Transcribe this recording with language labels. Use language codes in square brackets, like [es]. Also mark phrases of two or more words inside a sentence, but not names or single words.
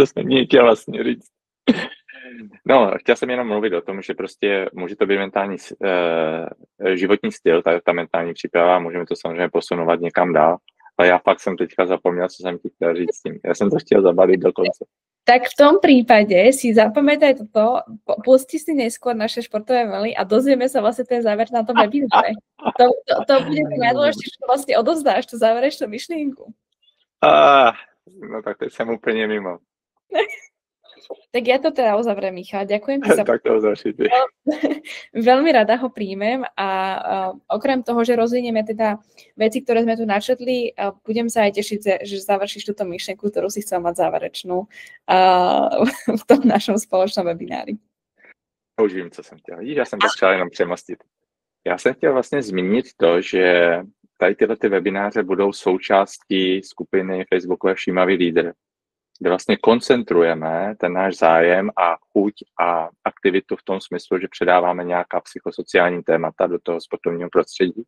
[cs] To jsem nechtěl vlastně říct. No, chtěl jsem jenom mluvit o tom, že prostě může to být mentální životní styl, ta mentální příprava, můžeme to samozřejmě posunovat někam dál, ale já fakt jsem teďka zapomněl, co jsem ti chtěl říct s tím. Já jsem to chtěl zabalit do konce. [sk] Tak v tom prípade si zapamätaj toto, pusti si neskôr naše športové maily a dozvieme sa vlastne ten záver na tom webináre. To bude to najdôležitejšie, že vlastne odovzdáš tú záverečnú myšlienku. [cs] No tak teď jsem úplně mimo. [sk] Tak ja to teda uzavriem, Michal. Ďakujem ti za... [cs] Tak to uzavřite. [sk] Veľmi rada ho príjmem a okrem toho, že rozvinieme teda veci, ktoré sme tu načetli, budem sa aj tešiť, že završíš túto myšlienku, ktorú si chcel mať záverečnú v tom našom spoločnom webinári. [cs] Už vím, co jsem chtěl. Vidíš, já jsem to chtěl jenom přemostit. Já jsem chtěl vlastně zmínit to, že tady tyhle webináře budou součástí skupiny Facebookové Všímavý lídr, kde vlastně koncentrujeme ten náš zájem a chuť a aktivitu v tom smyslu, že předáváme nějaká psychosociální témata do toho sportovního prostředí.